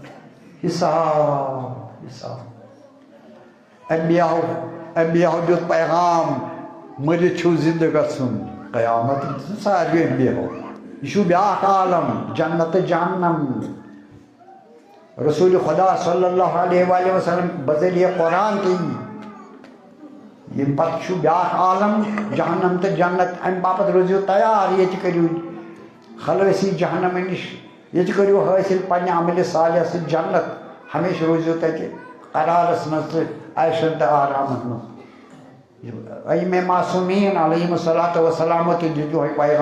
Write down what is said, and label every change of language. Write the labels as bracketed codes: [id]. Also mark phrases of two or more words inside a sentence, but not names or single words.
[ks] حِساب اَنبِیاہو دیُت پیغام مٔرِتھ چھُو زِندٕ گژھُن قیامت دِژٕن ساروٕے اَنبِیاہو یہِ چھُ بیٛاکھ عالم جنت تہٕ جہنم رسوٗلِ خۄدا [ar] صلی اللہ علیہ وآلہ وسلم [ks] بذریعہ قرآن تہِ یی ییٚمہِ پتہٕ چھُ بیٛاکھ عالم جہنم تہٕ جنت اَمہِ باپتھ روٗزِو تیار ییٚتہِ کٔرِو خلٲصی جہنم نِش ییٚتہِ کٔرِو حٲصِل پنٛنہِ عملہِ صالحہ سۭتۍ جنت ہمیشہِ روٗزِو تَتہِ قرارس منٛز تہٕ عیشن تہٕ آرامس منٛز أئمے معصوٗمیٖن [ar] علیہِم الصلاۃ [ks] وسلامو تہِ دیُت یِہوٚے